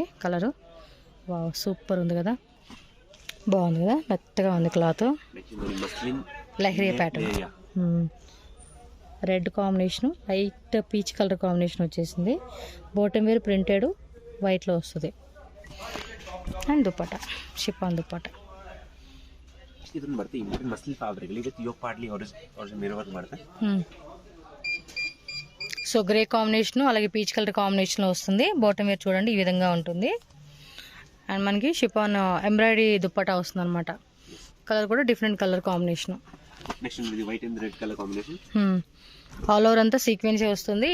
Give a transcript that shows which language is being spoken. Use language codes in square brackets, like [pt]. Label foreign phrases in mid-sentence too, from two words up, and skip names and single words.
[te] కలరు వావ్, సూపర్ ఉంది కదా, బాగుంది కదా, మెత్తగా ఉంది క్లాత్. లహరియా ప్యాటర్న్, [en] red combination, light peach color combination [te] వచ్చేసింది. [en] bottom wear printed [te] వైట్లో వస్తుంది. అండ్ దుప్పటా షిఫాన్ దుప్పటా. [kn] ಇದನ್ನ ಬರುತ್ತೆ [en] important muslin fabric ಇಲ್ಲಿ with yoke partly original mirror work ಬರುತ್ತೆ. [te] సో [en] grey combination [te] అలాగే [en] peach color [te] కాంబినేషన్లో వస్తుంది. [en] bottom wear [te] చూడండి ఈ విధంగా ఉంటుంది. అండ్ మనకి [en] chiffon embroidery [te] దుప్పటా వస్తుంది అనమాట. [en] కలర్ కూడా different color combination. నెక్స్ట్ ఇది white and red color combination. all over [te] అంతా సీక్వెన్సీ వస్తుంది.